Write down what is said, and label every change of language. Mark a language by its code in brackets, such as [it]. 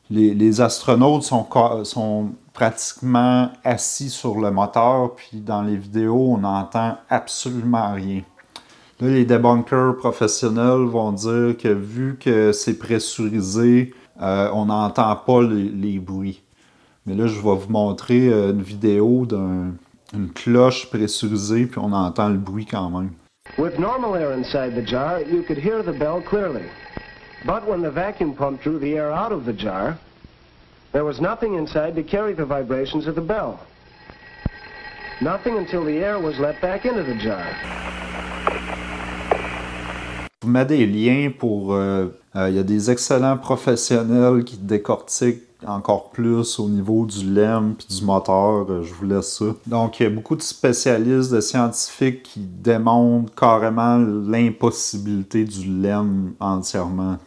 [fr] Les astronautes sont pratiquement assis sur le moteur, puis dans les vidéos, on n'entend absolument rien. Là, les debunkers professionnels vont dire que vu que c'est pressurisé, on n'entend pas les bruits. Mais là, je vais vous montrer une vidéo d'une cloche pressurisée, puis on entend le bruit quand même. [en] With normal air inside the jar, you could hear the bell clearly. But when the vacuum pump drew the air out of the jar, there was nothing inside to carry the vibrations of the bell. Nothing until the air was let back into the jar. [fr] Je vous mets des liens pour... Il y a des excellents professionnels qui décortiquent encore plus au niveau du LEM et du moteur. Je vous laisse ça. Donc, il y a beaucoup de spécialistes, de scientifiques qui démontrent carrément l'impossibilité du LEM entièrement.